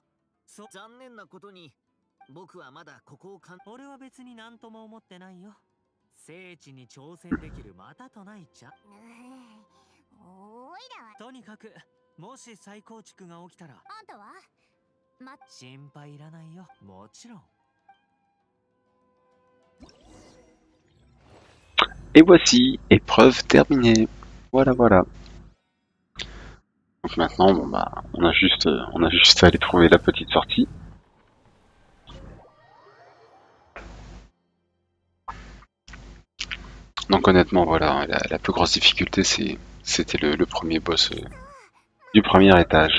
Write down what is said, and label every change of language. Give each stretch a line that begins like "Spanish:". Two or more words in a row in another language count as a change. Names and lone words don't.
Japanese: 残念なことに僕はまだここを俺は別に何とも思ってないよ。聖地に挑戦できるまたとない茶。おいらは。とにかく、もし再構築が起きたら。あんたは心配いらないよ。もちろん。
French: Et voici, épreuve terminée. Voilà, voilà. Donc maintenant, bon bah, on a juste à aller trouver la petite sortie. Donc honnêtement, voilà, la plus grosse difficulté, c'était le premier boss du premier étage.